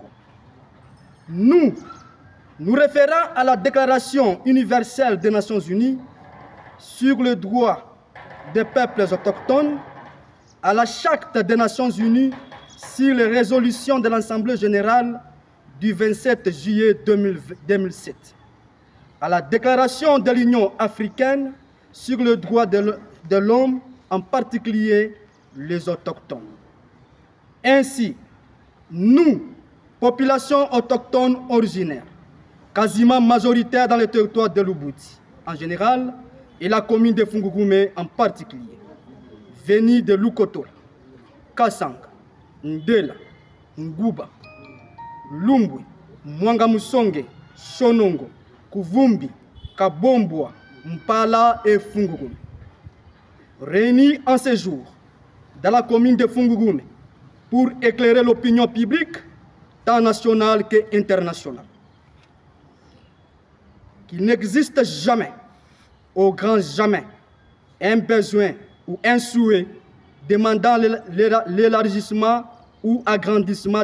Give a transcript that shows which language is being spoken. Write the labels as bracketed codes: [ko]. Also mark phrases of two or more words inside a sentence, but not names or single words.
[fr] Nous référons à la Déclaration universelle des Nations Unies sur le droit des peuples autochtones, à la Charte des Nations Unies sur les résolutions de l'Assemblée générale du 27 juillet 2007, à la Déclaration de l'Union africaine sur le droit de l'homme, en particulier les autochtones. Ainsi, nous, population autochtone originaire, quasiment majoritaire dans le territoire de Lubudi en général et la commune de Fungurume en particulier, venus de Lukotola, Kasanga, Ndela, Nguba, Lumbwe, Mwanga Musonge, Shonongo, Kuvumbi, Kabombwa, Mpala et Fungurume. Réunis en ce jour dans la commune de Fungurume pour éclairer l'opinion publique, tant nationale qu'internationale. Qu'il n'existe jamais, au grand jamais, un besoin ou un souhait demandant l'élargissement ou agrandissement